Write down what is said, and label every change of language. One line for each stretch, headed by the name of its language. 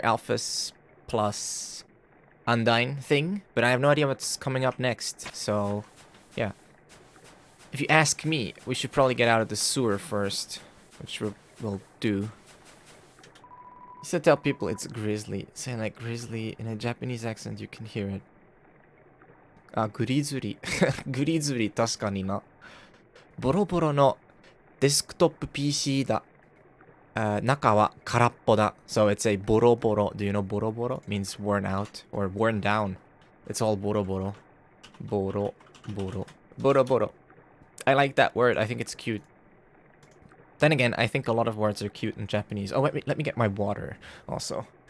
English: Alphys plus Undyne thing, but I have no idea what's coming up next, so... yeah. If you ask me, we should probably get out of the sewer first, which we'll do. You should tell people it's grizzly. Saying like grizzly in a Japanese accent, you can hear it. Grizzly.
Japanese: Grizzly, 確かにな。ボロボロのデスクトップ PC だ。中は空っぽだ.
English: So it's a ボロボロ. Do you know ボロボロ? Means worn out or worn down. It's all ボロボロ. ボロボロ.ボロボロ.I like that word. I think it's cute. Then again, I think a lot of words are cute in Japanese. Oh, wait, let me get my water also.